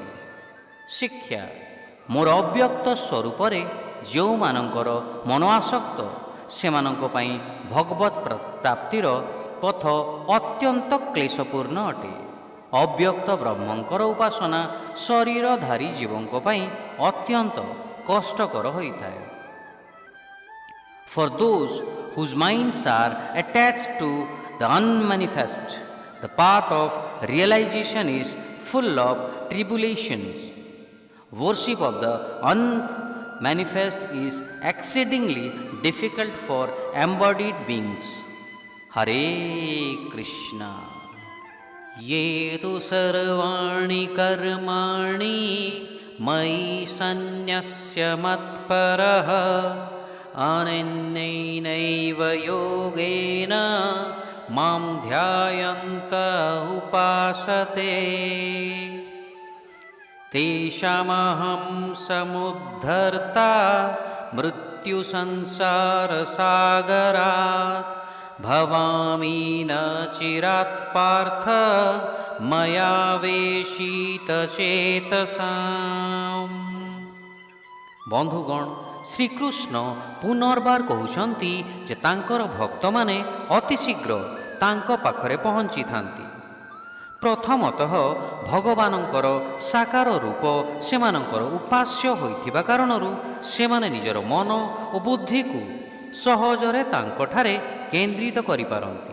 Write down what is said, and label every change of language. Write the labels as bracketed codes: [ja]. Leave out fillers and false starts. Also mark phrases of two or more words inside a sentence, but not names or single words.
[or] ଶିକ୍ଷା, ମୋର ଅବ୍ୟକ୍ତ ସ୍ୱରୂପରେ ଯେଉଁମାନଙ୍କର ମନ ଆସକ୍ତ ସେମାନଙ୍କ ପାଇଁ ଭଗବତ ପ୍ରାପ୍ତିର ପଥ ଅତ୍ୟନ୍ତ କ୍ଲେଶପୂର୍ଣ୍ଣ ଅଟେ। ଅବ୍ୟକ୍ତ ବ୍ରହ୍ମଙ୍କର ଉପାସନା ଶରୀରଧାରୀ ଜୀବଙ୍କ ପାଇଁ ଅତ୍ୟନ୍ତ କଷ୍ଟକର ହୋଇଥାଏ। [en] For those whose minds are attached to the unmanifest, the path of realization is full of tribulations. Worship of the unmanifest is exceedingly difficult for embodied beings. [sa] Hare Krishna. ये तु सर्वाणि कर्माणि मयि संन्यस्य मत्पराः अनन्येनैव योगेन मां ध्यायन्त उपासते तेषामहं समुद्धर्ता मृत्यु संसार सागरात् भवामि न चिरात् पार्थ मय्यावेशित चेतसाम्। [or] ବନ୍ଧୁଗଣ, ଶ୍ରୀକୃଷ୍ଣ ପୁନର୍ବାର କହୁଛନ୍ତି ଯେ ତାଙ୍କର ଭକ୍ତମାନେ ଅତି ଶୀଘ୍ର ତାଙ୍କ ପାଖରେ ପହଞ୍ଚିଥାନ୍ତି। ପ୍ରଥମତଃ ଭଗବାନଙ୍କର ସାକାର ରୂପ ସେମାନଙ୍କର ଉପାସ୍ୟ ହୋଇଥିବା କାରଣରୁ ସେମାନେ ନିଜର ମନ ଓ ବୁଦ୍ଧିକୁ ସହଜରେ ତାଙ୍କଠାରେ କେନ୍ଦ୍ରିତ କରିପାରନ୍ତି।